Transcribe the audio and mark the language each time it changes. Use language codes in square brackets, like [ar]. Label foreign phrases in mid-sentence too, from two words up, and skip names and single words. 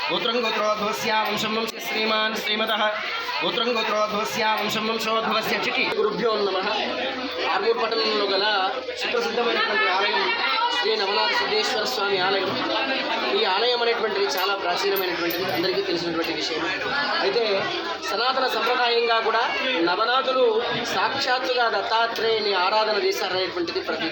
[sa] गोत्रं गोत्रोद्भवस्य वंशं वंशे श्रीमान् श्रीमतः गोत्रं गोत्रोद्भवस्य वंशं वंशोद्भवस्य चिटी गुरुभ्यो नमः [te] ఆర్మూర్ పట్టణంలో గల సుప్రసిద్ధమైనటువంటి ఆలయం శ్రీ నవనాథ సిద్ధేశ్వర స్వామి ఆలయం. ఈ ఆలయం అనేటువంటిది చాలా ప్రాచీనమైనటువంటిది, అందరికీ తెలిసినటువంటి విషయం. అయితే సనాతన సంప్రదాయంగా కూడా నవనాథులు సాక్షాత్తుగా దత్తాత్రేయుని ఆరాధన చేశారనేటువంటిది ప్రతీక.